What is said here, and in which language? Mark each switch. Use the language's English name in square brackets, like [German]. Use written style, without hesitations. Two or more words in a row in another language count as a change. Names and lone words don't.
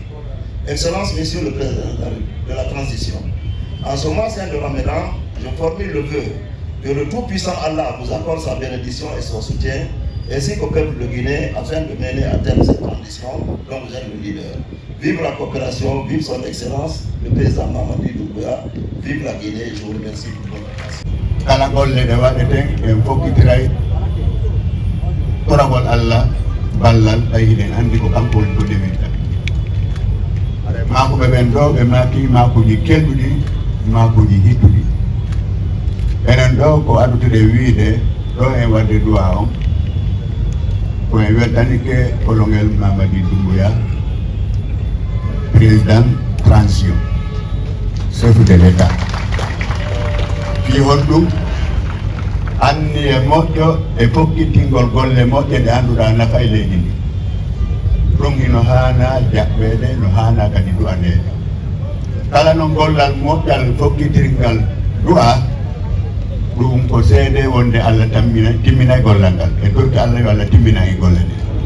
[French] Excellence, Monsieur le Président de la Transition, en ce mois saint de Ramadan, je formule le vœu que le Tout-Puissant Allah vous accorde sa bénédiction et son soutien, ainsi qu'au peuple de Guinée, afin de mener à terme cette transition dont vous êtes le leader. Vive la coopération, vive son Excellence, le Président Mamadi Doumbouya, vive la Guinée, je vous remercie pour votre attention. [Fula] Kalangol le dewaɗeten en fokkitiray toragol Allah ballal tawi hiɗen anndi ko kanko woni ko deminta makoɓe ɓen ɗo ɓe maki makuji kelɗuɗi makuji hiɗɗuɗi enen ɗo ko addutude wiide ɗo en wadde duwa on ko en weltanike colonel Mamadi Doumbouya, [French] président transition chef de l'état [Fula] fi honɗum anni e moƴƴo e fokkitingol golle moƴƴe ɗe annduɗa nafa e leydi ndi ɗum hino haana jaɓɓede no haana kadi du'anede kala no gollal moƴƴal fokkitirngal du'a ɗum ko seede wonde Allah timmina e gollal ngal e dorti Allah yo Allah timmina e golle ɗe